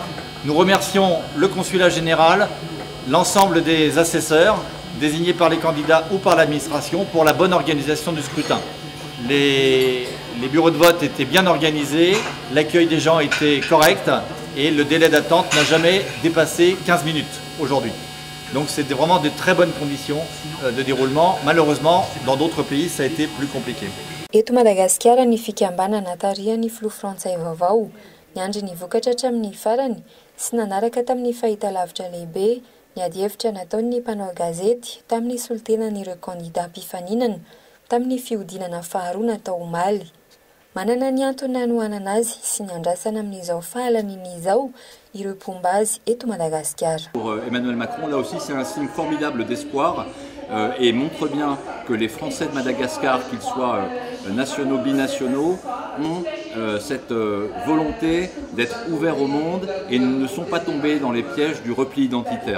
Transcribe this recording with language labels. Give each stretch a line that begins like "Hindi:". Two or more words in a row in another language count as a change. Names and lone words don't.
French: Nous remercions le consulat général, l'ensemble des assesseurs désignés par les candidats ou par l'administration pour la bonne organisation du scrutin. Les bureaux de vote étaient bien organisés, l'accueil des gens était correct et le délai d'attente n'a jamais dépassé 15 minutes aujourd'hui. Donc c'était vraiment de très bonnes conditions de déroulement. Malheureusement, dans d'autres pays, ça a été plus compliqué.
Malagasy: Eto Madagasikara ny fikambanana tarihany filoha frantsay vaovao niandry ny vokatra hatramin'ny farany sy nanaraka tamin'ny fahitalavitra lehibe ny ady hevitra nataon'ny mpanao gazety tamin'ny solotenan'ireo candidat mpifaninana tamin'ny fihodinana faharoa natao omaly. Manana ny antony nanohanana azy sy ny andrasana amin'izao fahalan'izao ireo pombazy eto Madagasikara.
French: Pour Emmanuel Macron, là aussi c'est un signe formidable d'espoir et montre bien que les Français de Madagascar, qu'ils soient nationaux, binationaux, ont cette volonté d'être ouverts au monde et ne sont pas tombés dans les pièges du repli identitaire.